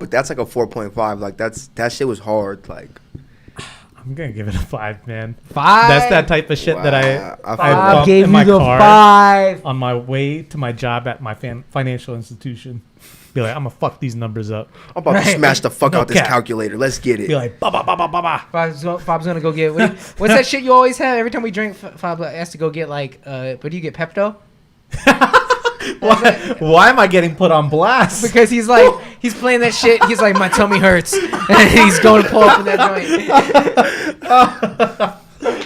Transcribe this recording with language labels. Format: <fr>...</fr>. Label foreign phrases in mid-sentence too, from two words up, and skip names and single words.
<en>But that's like a 4.5. Like that shit was hard. Like I'm gonna give it a 5, man. 5. That's that type of shit that I Bob bump gave in you my the car 5. on my way to my job at my financial institution. Be like, I'm gonna fuck these numbers up. I'm about to smash the fuck No out this cap. calculator. Let's get Be it. like, ba ba ba ba ba ba. Fob's gonna go get. What's that shit you always have every time we drink? Fob has to go get like. What do you get? Pepto. Why am I getting put on blast? Because he's like he's playing that shit. He's like my tummy hurts, and he's going to pull up in that joint.</en>